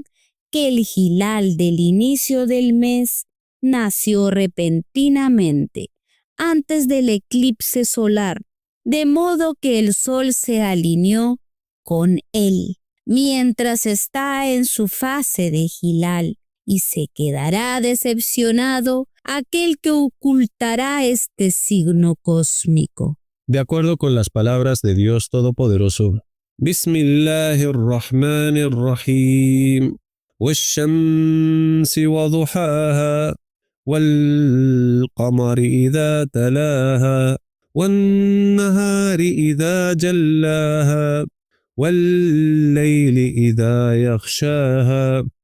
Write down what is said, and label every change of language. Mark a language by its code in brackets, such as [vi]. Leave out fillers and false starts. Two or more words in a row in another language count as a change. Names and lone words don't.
[es] que el hilal del inicio del mes nació repentinamente antes del eclipse solar, de modo que el sol se alineó con él mientras está en su fase de hilal, y se quedará decepcionado aquel que ocultará este signo cósmico. De acuerdo con las palabras de Dios Todopoderoso, [ar] Bismillahirrahmanirrahim, والشمس وضحاها والقمر إذا تلاها والنهار إذا جلاها والليل إذا يغشاها